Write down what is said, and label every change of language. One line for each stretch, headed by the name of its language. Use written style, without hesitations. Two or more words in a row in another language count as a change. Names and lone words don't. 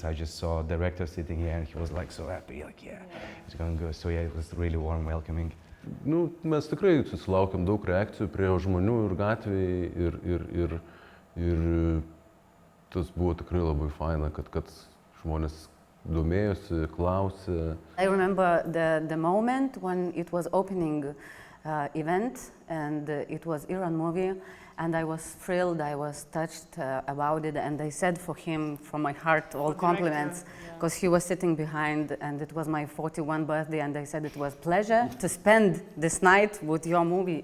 English: I just saw the director sitting here and he was like so happy, like yeah, it's going good. So yeah, it was really warm welcoming.
Lithuanian: Mes tikrai susilaukėm daug reakcijų prie žmonių ir gatvėje, ir tas buvo tikrai labai faina, kad žmonės domėjosi, klausė.
English: I remember the moment when it was opening event, and it was Iran movie, and I was thrilled, I was touched about it, and I said for him, from my heart, all compliments, because he was sitting behind, and it was my 41st birthday, and I said it was pleasure to spend this night with your movie.